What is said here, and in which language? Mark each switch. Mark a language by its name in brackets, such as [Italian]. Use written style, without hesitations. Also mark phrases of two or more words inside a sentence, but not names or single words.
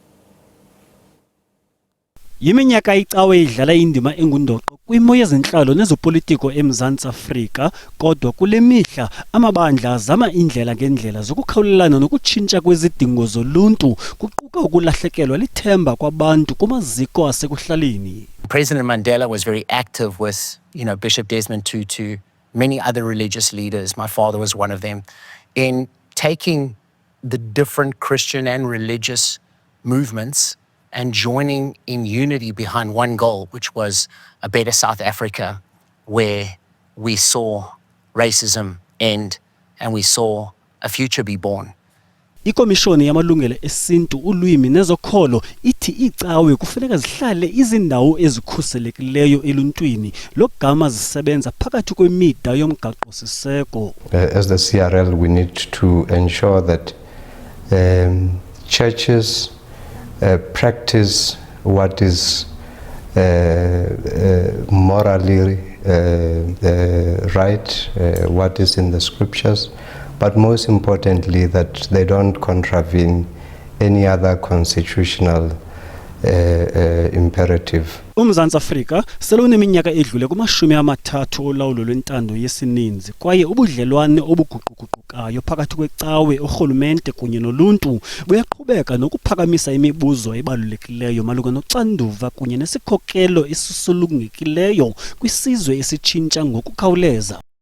[Xhosa] Yiminyaka icawe idlala indima engundoqo kwimo yezenhlalo nezopolitiko eMzantsi Afrika, kodwa kule mihla amabandla azama indlela ngendlela zokukhawulelana nokutshintsha kwezidingo zoluntu, kuquka ukulahlekelwa lithemba kwabantu kumaziko asekuhlaleni. [English] President Mandela was very active with, Bishop Desmond Tutu, many other religious leaders. My father was one of them, in taking the different Christian and religious movements and joining in unity behind one goal, which was a better South Africa, where we saw racism end and we saw a future be born. [Xhosa] Ikomishoni yamalungelo esintu, ulwimi nezokholo ithi icawe kufuneka zihlale izindawo ezikhuselekileyo eluntwini, lokugama zisebenza phakathi kwemida yomgaqo siseko. [English] As the CRL, we need to ensure that churches practice what is morally right, what is in the scriptures, but most importantly that they don't contravene any other constitutional imperative. [Xhosa] uMzantsi Afrika seluneminyaka edlule kuma-30 olawulo lwentando yesininzi, kwaye ubudlelwane obuguquguqukayo phakathi kwecawe, urhulumente kunye noluntu buyaqhubeka nokuphakamisa imibuzo ebalulekileyo malunga noxanduva kunye nesikhokelo esisulungekileyo kwisizwe esitshintsha ngokukhawuleza.